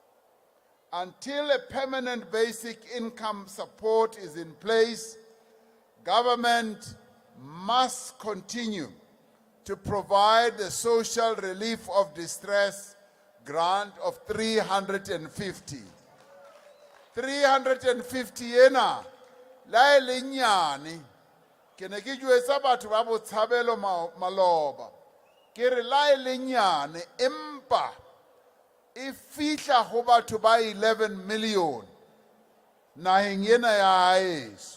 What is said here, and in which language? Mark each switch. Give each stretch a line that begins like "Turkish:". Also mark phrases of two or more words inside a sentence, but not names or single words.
English: Until a permanent basic income support is in place, government must continue to provide the social relief of distress grant of 350.
Southern Sotho: 350 ena la elinyane ke ne ke jwetsa batho ba botshabelo maloba ke re la elinyane empa e fihla ho batho ba 11 million naheng ena ya haeso.